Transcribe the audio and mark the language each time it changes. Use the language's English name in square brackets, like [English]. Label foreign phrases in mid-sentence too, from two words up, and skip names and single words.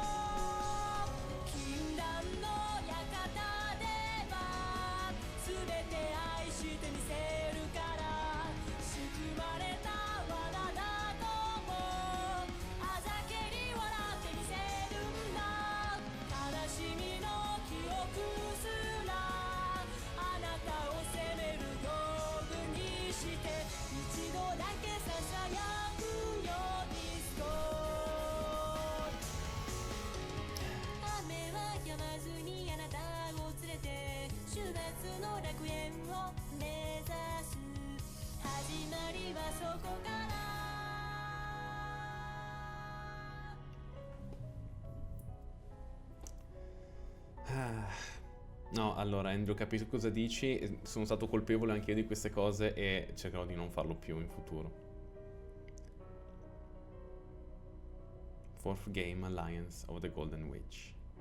[Japanese] 禁断の館では全て愛してみせるから仕組まれた罠だともあざけり笑ってみせるんだ悲しみの記憶すらあなたを責める道具にして一度だけささやくようにスコ雨は止まずにあなたを連れて週末の楽園を目指す始まりはそこから [Italian] No, allora Andrew, capisco cosa dici, sono stato colpevole anche io di queste cose e cercherò di non farlo più in futuro. [English] Fourth game, Alliance of the Golden Witch.